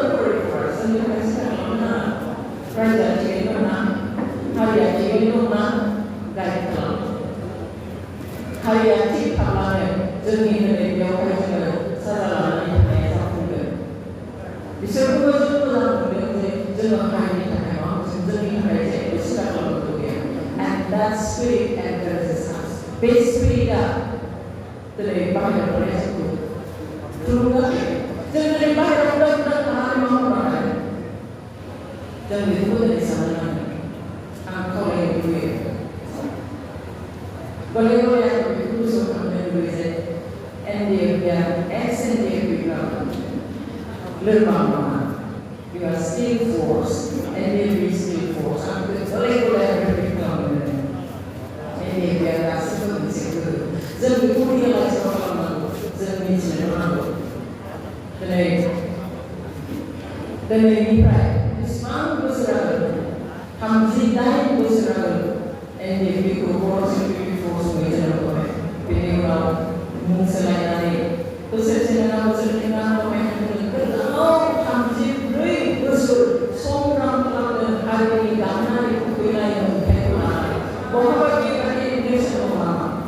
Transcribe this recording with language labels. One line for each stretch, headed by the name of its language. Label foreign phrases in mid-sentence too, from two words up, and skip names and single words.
Bodo: थाखाय सिन्था खालामना रायजोआ थिगैनो दंना हारिया थिगैनो दंना गाइड खालाम हारिया थिग थाब्लानो जोंनि दिनै बेयावहाय जोङो साजा लानानै थानाया जाफुंगोन बिसोरखौबो जों मोजां मोनदों जे जोङो हारिनि थाखाय माबा मोनसे जोंनि थाखाय जेबो सिन्था खालामनांगौ गैया
English: and that spirit encourages us
Bodo: बे स्पिरिटआ दिनै बाहेरायाव थानाय जोंखौ थुलुंगा होयो जों दिनै बाहेरायाव उदां थानानै मा मावनांगोन जों बेखौबो दिनै साननो नांगोन आं खावलायनो लुबैयो गले गले आं बेखौ गोसोखांनो लुबैयो जे NDFBया ex-NDFBफ्रा लोरबां नङा
English: you are still force NDFB is still force
Bodo: आं गले गले आं रिपिट खालामनो NDFBया गासैबो मोनसे गोहो जों बेखौ रियेलाइज खालामनांगौ जों मिथिनो नांगौ दिनैनिफ्राय बेसेबां बोसोर आगोल 38 बोसोर आगोल NDFBखौ बर' सिकिउरिटि फर्सनि जोनोम होबाय बेनि उनाव मुं सोलायनानै बोसोरसे नङा बोसोरनै नङा गोलाव 34 बोसोर संग्राम खालामनो हारिनि दानाय फैनाय मोन्थायखौ लानानै बहाबा बेबायदि नेरसोन दं नामा